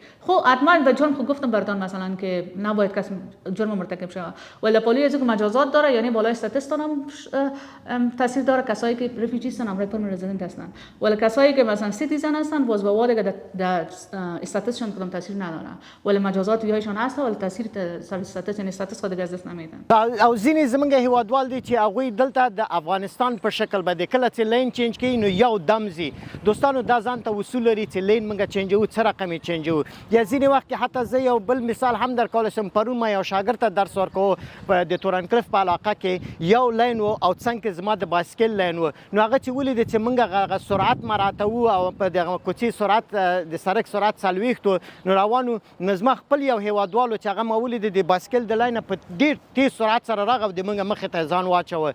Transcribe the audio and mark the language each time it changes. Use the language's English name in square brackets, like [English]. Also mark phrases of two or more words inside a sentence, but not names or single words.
[Persian] خب حتما به جرم خود گفتم براتون مثلا که نباید کسی جرم مرتکب شه، ولی پلیس از که مجازات داره، یعنی بالای استاتس هم تاثیر داره. کسایی که رفیجی هستن هم [English] permanent resident [Persian] هستن، ولی کسایی که مثلا سیتیزن هستن باز به واده که در استاتسشون کدام تاثیر نداره، ولی مجازات یایشون هست ولی تاثیر استاتس یعنی استاتس خود از دست نمیدن. [Pashto] او ځینې زمونږ هیوادوال دي چې هغوی دلته د افغانستان په شکل باندې کله چې [English] lane change [Pashto] کوي نو یو دم ځي. دوستانو دا ځان ته اصول لري چې لین موږ چینجوو څه رقم یې چینجوو. یا ځینې وخت کې حتی زه یو بل مثال هم درکولی شم. پرون ما یو شاګرد ته درس ورکوو د تورنکلف په علاقه کې یو لین و او څنګ کې زما د بایسکل لین و، نو هغه چې ولیده چې موږ هغه سرعت مراعاتوو او په دغه کوڅې سرعت د سړک سرعت 40 و نو روانو، نو زما خپل یو هیوادوالو چې هغه ما ولیده د بایسکل د لینه په ډېر تیز سرعت سره راغی او د موږ مخې ته ځان واچوه.